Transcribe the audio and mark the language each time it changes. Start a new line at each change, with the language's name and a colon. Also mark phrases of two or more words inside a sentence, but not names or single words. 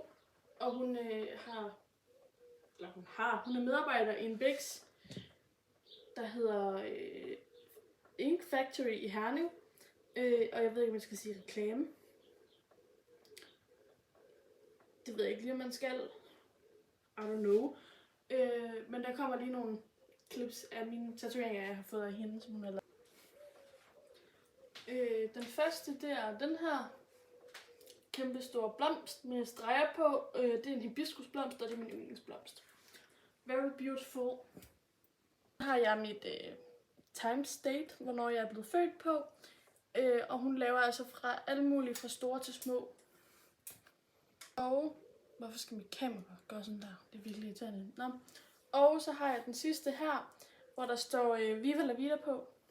Danish: Og hun hun er medarbejder i en Bix, der hedder Ink Factory i Herning. Og jeg ved ikke, om jeg skal sige reklame. Det ved jeg ikke lige, om man skal.
English: I don't know.
Danish: Men der kommer lige nogle clips af mine tatoveringer, jeg har fået af hende, som hun har lavet. Den første, det er den her kæmpe store blomst med streger på. Det er en hibiskusblomst, og det er min yndlingsblomst.
English: Very beautiful.
Danish: Så har jeg mit timestate, hvornår jeg er blevet født på. Og hun laver altså fra alle mulige, fra store til små. Og hvorfor skal mit kamera gøre sådan der? Det er virkelig irriterende. Nå. Og så har jeg den sidste her, hvor der står Viva la Vida på.